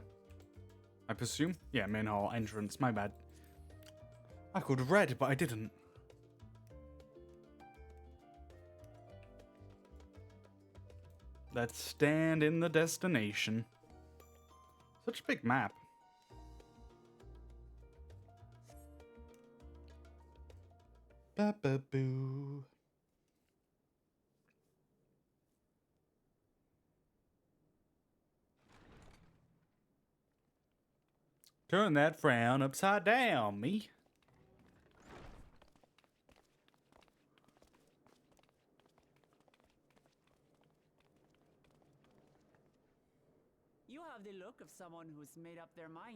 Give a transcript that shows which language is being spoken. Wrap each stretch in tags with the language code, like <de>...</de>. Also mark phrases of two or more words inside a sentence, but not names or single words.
<en>I presume? Yeah, main hall entrance. My bad. I could have read, but I didn't. Let's stand in the destination. Such a big map. Ba-ba-boo. Turn that frown upside down, me. You have the look of someone who's made up their mind.</en>